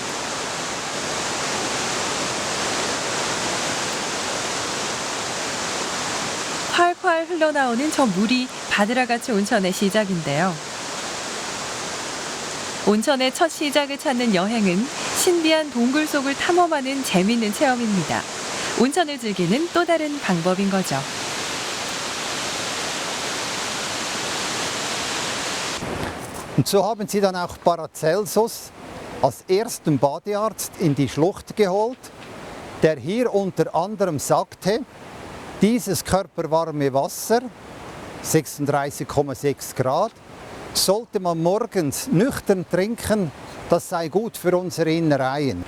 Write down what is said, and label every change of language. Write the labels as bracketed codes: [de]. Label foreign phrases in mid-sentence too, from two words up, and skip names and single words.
[ko] 활활 흘러나오는 저 물이 바드라가츠 온천의 시작인데요. 온천의 첫 시작을 찾는 여행은 신비한 동굴 속을 탐험하는 재미있는 체험입니다. 온천을 즐기는 또 다른 방법인 거죠. [de] Und so haben sie dann auch Paracelsus als ersten Badearzt in die Schlucht geholt, der hier unter anderem sagte, dieses körperwarme Wasser, 36,6 Grad, sollte man morgens nüchtern trinken, das sei gut für unsere Innereien.